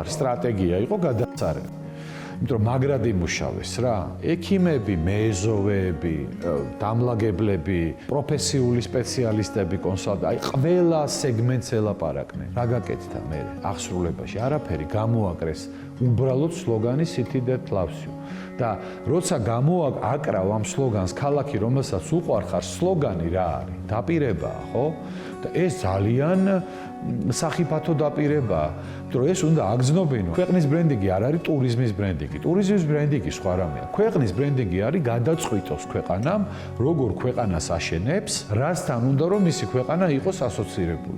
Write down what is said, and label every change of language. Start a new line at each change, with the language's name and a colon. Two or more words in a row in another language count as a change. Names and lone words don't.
Georgian: სტრატეგია იყო გადაცარება. იმიტომ რომ მაგრად იმუშავეს რა. ექიმები, მეზოვეები, დამლაგებლები, პროფესიული სპეციალისტები, კონსალტანტები, ყველა სეგმენტს ელაპარაკნენ. რა გაკეთდა მე აღსრულებაში? არაფერი, გამოაკრეს უბრალოდ სლოგანი
English: City that loves you.
Georgian: და როცა გამოაკრავ ამ სლოგანს ქალაქი, რომელსაც უყვარხარ, სლოგანი რა არის? დაპირებაა, ხო? და ეს ძალიან სახიფათო დაპირებაა. იმიტომ რომ ეს უნდა აგზნობინო. ქვეყნის ბრენდინგი არ არის ტურიზმის ბრენდინგი. ტურიზმის ბრენდინგი სხვა რამეა. ქვეყნის ბრენდინგი არის გადაწყვიტოს ქვეყანამ, როგორ ქვეყანას აშენებს, რასთან უნდა რომ მისი ქვეყანა იყოს ასოცირებული.